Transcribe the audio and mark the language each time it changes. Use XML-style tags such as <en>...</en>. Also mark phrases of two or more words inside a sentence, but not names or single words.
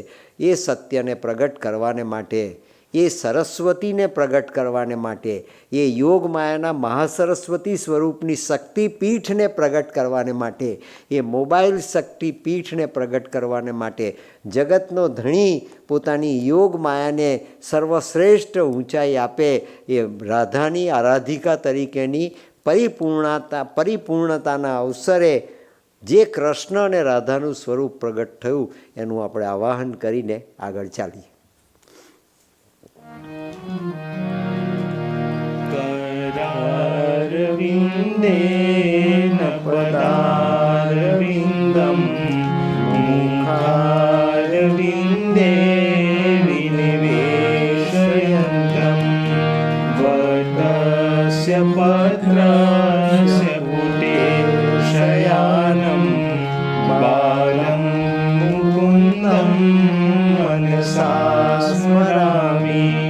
<gu>એ સત્યને પ્રગટ કરવાને માટે, એ સરસ્વતીને પ્રગટ કરવાને માટે, એ યોગ માયાના મહાસરસ્વતી સ્વરૂપની શક્તિપીઠને પ્રગટ કરવાને માટે, એ મોબાઈલ શક્તિપીઠને પ્રગટ કરવાને માટે જગતનો ધણી પોતાની યોગ માયાને સર્વશ્રેષ્ઠ ઊંચાઈ આપે. એ રાધાની આરાધિકા તરીકેની પરિપૂર્ણતાના અવસરે જે કૃષ્ણ અને રાધાનું સ્વરૂપ પ્રગટ થયું એનું આપણે આવાહન કરીને આગળ ચાલીએ.</gu> <sa>करारविन्देन पदारविन्दं मुखारविन्दे विनिवेशयन्तं वटस्य पत्रस्य पुटे शयानं बालं मुकुन्दं मनसा स्मरामि.</sa>